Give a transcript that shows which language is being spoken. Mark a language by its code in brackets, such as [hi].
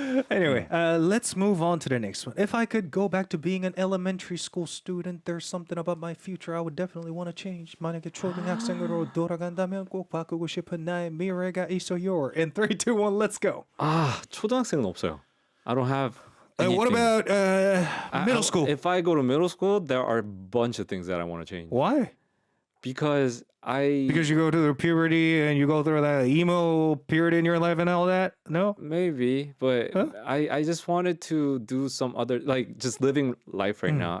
[en] Anyway, let's move on to the next one. If I could go back to being an elementary school student, there's something about my future I would definitely want to change. [ko] 만약에 초등학생으로 돌아간다면 꼭 바꾸고 싶은 나의 미래가 있어요. [en] In 3, 2, 1, let's go. [ko] 초등학생은 없어요. [en] I don't have. What about middle school? If I go to middle school, there are a bunch of things that I want to change. Why? Because you go through puberty and you go through that emo period in your life and all that? No? Maybe, but I just wanted to do some other, like just living life right now.